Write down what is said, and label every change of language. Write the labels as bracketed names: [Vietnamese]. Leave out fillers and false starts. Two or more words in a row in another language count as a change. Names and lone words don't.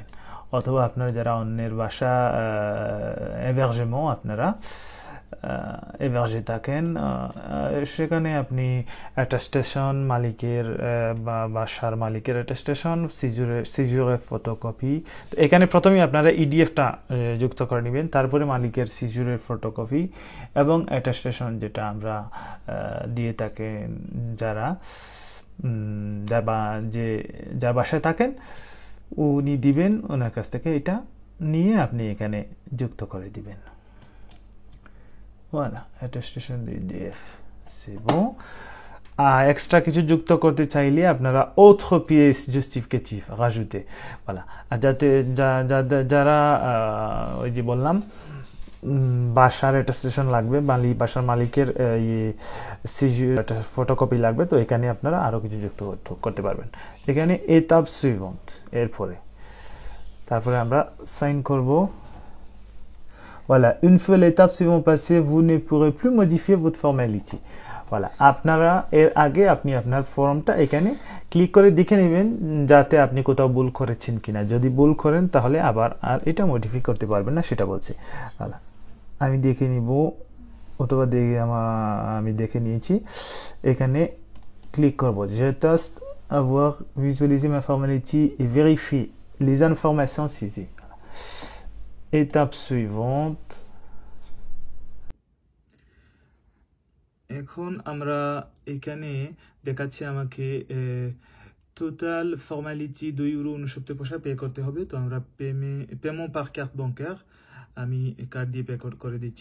[Bangla] অথবা আপনারা যারা অন্যের বাসা hébergement আপনারা hébergé থাকেন সেখানে আপনি অ্যাটাস্টেশন মালিকের বা বাসার মালিকের অ্যাটাস্টেশন, সিজুরের ফটোকপি, তো এখানে প্রথমেই আপনারা ইডিএফটা যুক্ত করে নেবেন, তারপরে মালিকের সিজুরের ফটোকপি এবং অ্যাটাস্টেশন যেটা আমরা দিয়ে থাকেন যারা যার বাসায় থাকেন উনি দিবেন, ওনার কাছ থেকে এটা নিয়ে আপনি এখানে যুক্ত করে দিবেন। [French] voilà attestation d'IDF c'est bon। [Bangla] এক্সট্রা কিছু যুক্ত করতে চাইলে আপনারা [French] autre pièce justificative rajouter, voilà। [Bangla] আর যারা ওই যে বললাম বাসার অ্যাটাস্টেশন লাগবে, বাসার মালিকের ফটোকপি লাগবে, তো এখানে আপনারা আরও কিছু যুক্ত করতে পারবেন। এখানে [French] étape suivante [Bangla] এরপরে তারপরে আমরা সাইন করব। [French] Voilà, une fois l'étape suivante passée, vous ne pourrez plus modifier votre formality. Voilà, [Bangla] আপনারা এর আগে আপনি আপনার ফর্মটা এখানে ক্লিক করে দেখে নেবেন যাতে আপনি কোথাও ভুল করেছেন কিনা। যদি ভুল করেন তাহলে আবার আর এটা মডিফাই করতে পারবেন না, সেটা বলছে। voilà, আমি দেখে নিব অথবা আমি দেখে নিয়েছি। এখানে ক্লিক করব, [French] je teste avoir visualisé ma formality et vérifier les informations saisies. Étape suivante, [Bangla] এখন আমরা এখানে দেখাচ্ছি আমাকে [English] total formality [Bangla] 2,69 পয়সা পে করতে হবে। তো আমরা পেমেন্ট [French] par carte bancaire [Bangla] আমি কার্ড দিয়ে পে করে দিচ্ছি।